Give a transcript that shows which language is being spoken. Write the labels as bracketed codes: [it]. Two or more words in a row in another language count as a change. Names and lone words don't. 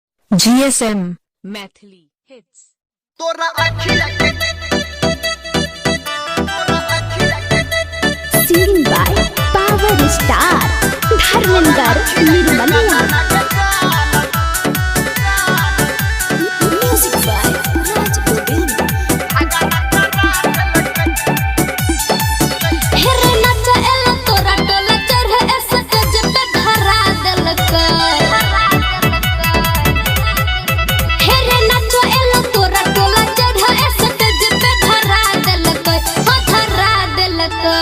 [en] GSM Maithili Hits. [mai] तोरा अखिया के [en] Singing by Power Star Dharmendra Nirmaliya. Music by Raj Govind. [mai] हेरे नाचा एला तोरा टोला चढ़े ऐसे सज पे धरा देलकै। हेरे नाचा एला तोरा टोला चढ़े ऐसे सज पे धरा देलकै, हो धरा देलकै।